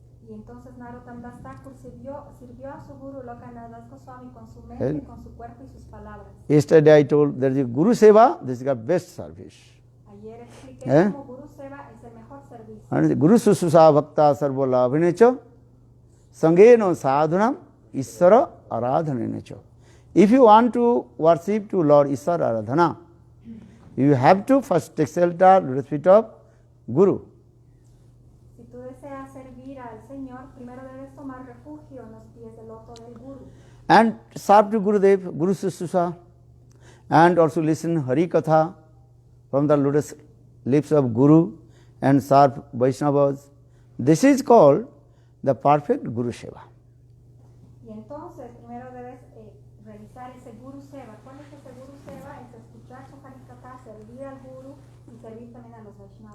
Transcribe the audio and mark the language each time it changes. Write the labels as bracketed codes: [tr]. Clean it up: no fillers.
[es] Y entonces Narottam Das Thakur sirvió a su guru Lokanath Das Goswami con su mente, con su cuerpo y sus palabras. [en] Yesterday I told there is a Guru Seva, this is the best service. [es] Ayer expliqué cómo Guru Seva es el mejor servicio. [sa] And Guru Sususa Bhakta Sarvola Abhinecha Sangeno Sadhunam Isara Aradhanecha. [en] If you want to worship to Lord Isara Aradhana, you have to first take shelter, lotus feet of Guru. [es] Si tú deseas servir al Señor, primero debes tomar refugio en los pies del loto del Guru. [en] And serve to Gurudev, Guru Sususa, and also listen Hari Katha from the lotus lips of Guru and serve Vaishnavas. This is called the perfect Guru Seva. [es] Y entonces primero debes realizar ese Guru Seva. ¿Cuál es ese Guru Seva? Es escuchar su Harikatha, servir al Guru y servir también a los Vaishnavas.